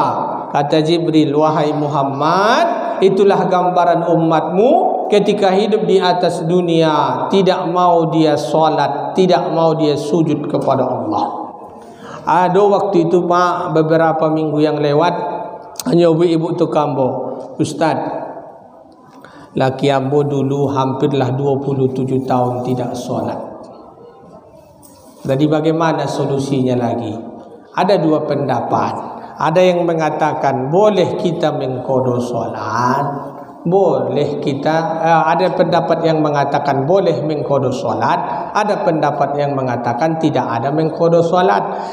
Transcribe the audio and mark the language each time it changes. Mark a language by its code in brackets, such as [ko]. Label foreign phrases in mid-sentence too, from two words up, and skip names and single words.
[id] Kata Jibril, wahai Muhammad, itulah gambaran umatmu ketika hidup di atas dunia, tidak mau dia solat, tidak mau dia sujud kepada Allah. Ada waktu itu Pak, beberapa minggu yang lewat, hanya ibu-ibu tu kambo, Ustaz, laki ambo dulu hampirlah 27 tahun tidak solat. Jadi bagaimana solusinya lagi? Ada dua pendapat. Ada yang mengatakan boleh kita mengkodo solat, boleh kita ada pendapat yang mengatakan boleh mengqada solat, ada pendapat yang mengatakan tidak ada mengqada solat.